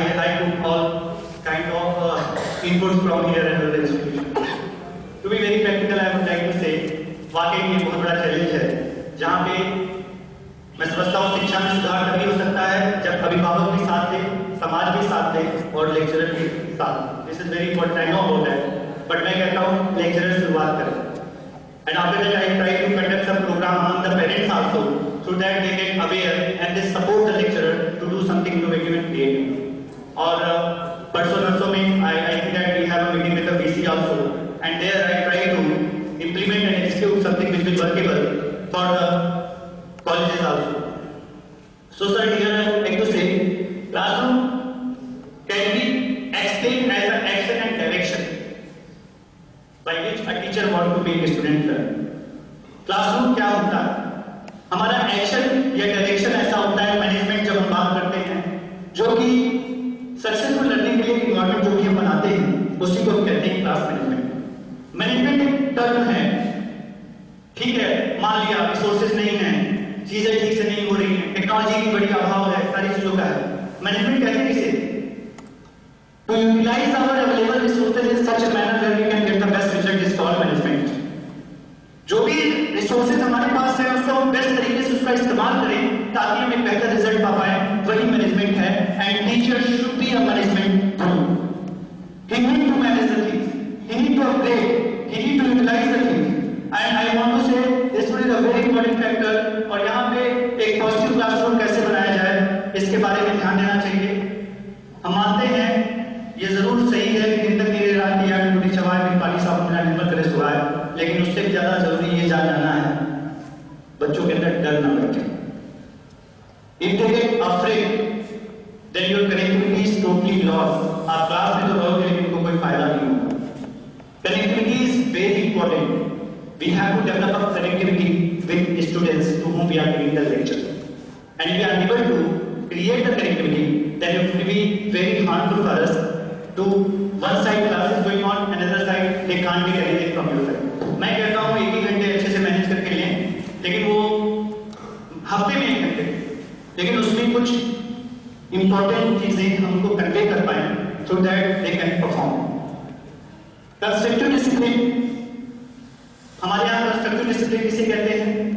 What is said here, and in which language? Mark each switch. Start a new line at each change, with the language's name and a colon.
English: I took all kind of inputs from here and other institutions. To be very practical, I would like to say,
Hindi: वाकई में ये बहुत बड़ा challenge है, जहाँ पे मैं समझता हूँ शिक्षा में सुधार तभी हो सकता है जब अभिभावक भी साथ दे, समाज भी साथ दे और लेक्चरर भी साथ।
English: this is very important, I know about that, but
Hindi: मैं कहता हूँ लेक्चरर शुरुआत करें
English: And after that I try to conduct some program among the parents also so that they get aware and they support the lecturer to do something innovative and creative.
Hindi: और परसों नरसों में
English: I think that we have a meeting with the VC also and there I try to implement and execute something which will workable for the colleges also. So sir, here I would like to say, classroom can be explained as an action and direction by which a teacher want to make a student learn.
Hindi: Classroom क्या होता है? हमारा action या direction ऐसा होता है management जब हम बात करते हैं, जो कि सक्सेसफुल लर्निंग के लिए इन्वायरमेंट जो भी हम बनाते हैं उसी को हम कहते हैं क्लास मैनेजमेंट। मैनेजमेंट एक टर्म है, ठीक है, मान लिया रिसोर्सेज नहीं है, चीजें ठीक से नहीं हो रही हैं, टेक्नोलॉजी की बड़ी अभाव है, सारी चीजों का है।
English: management
Hindi: कहते हैं इसे
English: To utilize our available resources in such a manner that we can get the best result is called management.
Hindi: जो भी रिसोर्सेज हमारे पास है उसको हम बेस्ट तरीके से उसका इस्तेमाल करें ताकि हम एक बेहतर रिजल्ट पा पाए, वही मैनेजमेंट है।
English: And teacher should be a management through, he need to manage the things, he need to upgrade, he need to utilize the things, and I want to say this is a very important factor।
Hindi: और यहाँ पे एक positive classroom कैसे बनाया जाए इसके बारे में ध्यान देना चाहिए। हम मानते हैं ये जरूर सही है कि दिन तक नीले रात की आग टूटी चवाए में पानी साफ मिला निर्मल करे सुहाए, लेकिन उससे भी ज्यादा जरूरी ये जानना है बच्चों के अंदर डर ना बैठे।
English: If they get afraid, then your connectivity is totally lost।
Hindi: आप क्लास में तो रहोगे लेकिन उनको कोई फायदा नहीं होगा।
English: Connectivity is very important. We have to develop a connectivity with students to whom we are giving the lecture. And if we are able to create the connectivity, then it will be very harmful for us to one side class is going on, another side they can't get anything from your side.
Hindi: मैं कहता हूँ 1 घंटे अच्छे से manage करके लें, लेकिन वो हफ्ते में 1 घंटे, लेकिन उसमें कुछ इंपॉर्टेंट चीजें हमको कन्वे कर पाए
English: so that they can perform.
Hindi: Constructive discipline, हमारे यहाँ कंस्ट्रक्टिव डिसिप्लिन किसे कहते हैं?